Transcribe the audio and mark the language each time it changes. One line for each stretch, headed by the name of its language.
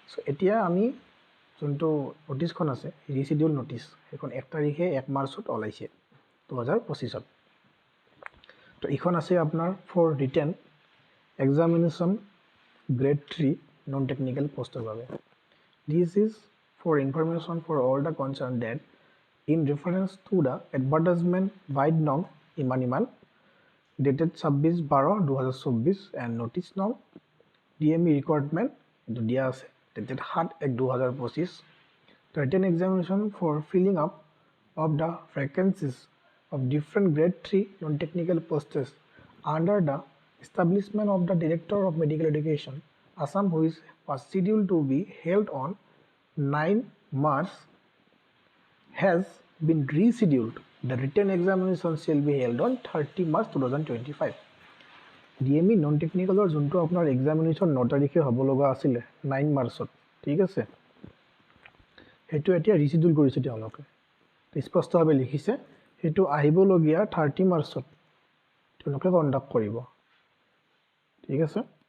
Assamese: চ' এতিয়া আমি যোনটো নটিছখন আছে ৰিচিডিউল নটিছ, সেইখন 1 তাৰিখে 1 মাৰ্চত ওলাইছে 2025। তো এইখন আছে আপোনাৰ for written examination grade 3 non technical পোষ্টৰ বাবে।
English: This is for information for all the concerned that in reference to the advertisement wide norm Iman dated 26/12/2024 and notice norm DME requirement dia ase dated 7/1/2025, the written examination for filling up of the vacancies of different grade 3 non-technical posts under the establishment of the Director of Medical Education Assam, which was scheduled to be held on 9 March has been rescheduled. The written examination shall be held on 30 March 2025.
Assamese: DME non টেকনিকেলৰ যোনটো আপোনাৰ examination 9 তাৰিখে হ'ব লগা আছিলে 9 মাৰ্চত, ঠিক আছে, সেইটো এতিয়া ৰিচিডিউল কৰিছে তেওঁলোকে। স্পষ্টভাৱে লিখিছে সেইটো আহিবলগীয়া 30 মাৰ্চত তেওঁলোকে কণ্ডাক্ট কৰিব, ঠিক আছে।